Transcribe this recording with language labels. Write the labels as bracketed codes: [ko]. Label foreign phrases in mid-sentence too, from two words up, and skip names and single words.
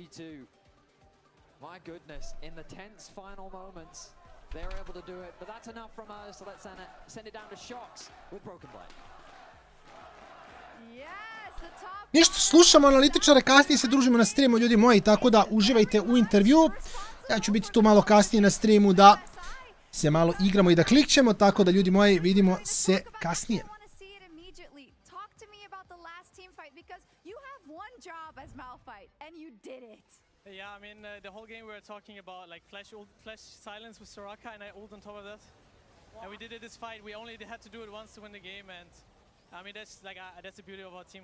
[sr] Ništa, slušamo analitičare, kasnije se družimo na streamu, ljudi moji, tako da uživajte u intervju. Ja ću biti tu malo kasnije na streamu da se malo igramo i da klikćemo, tako da ljudi moji, vidimo se kasnije. [en] Yeah, I mean, the whole game we were talking about, like, flash silence with Soraka, and I ult on top of that. And we did it this fight. We only had to do it once to win the game, and I mean, that's the beauty of our team.